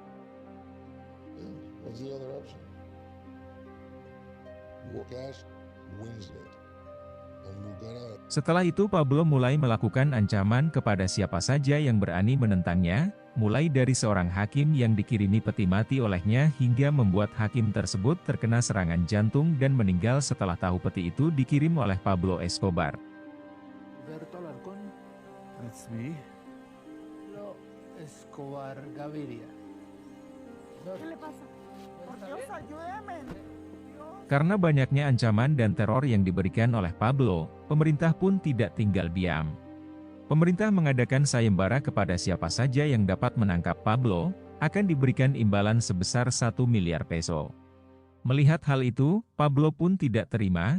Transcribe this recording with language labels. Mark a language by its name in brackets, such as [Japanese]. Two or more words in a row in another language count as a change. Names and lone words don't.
[Indonesian] Setelah itu Pablo mulai melakukan ancaman kepada siapa saja yang berani menentangnya, mulai dari seorang hakim yang dikirimi peti mati olehnya hingga membuat hakim tersebut terkena serangan jantung dan meninggal setelah tahu peti itu dikirim oleh Pablo Escobar. [English] It's me. Pablo Escobar Gaviria. [Spanish] ¿Qué le pasa? Por Dios, ayúdeme. [Indonesian] Karena banyaknya ancaman dan teror yang diberikan oleh Pablo, pemerintah pun tidak tinggal diam. Pemerintah mengadakan sayembara kepada siapa saja yang dapat menangkap Pablo, akan diberikan imbalan sebesar 1 miliar peso. Melihat hal itu, Pablo pun tidak terima.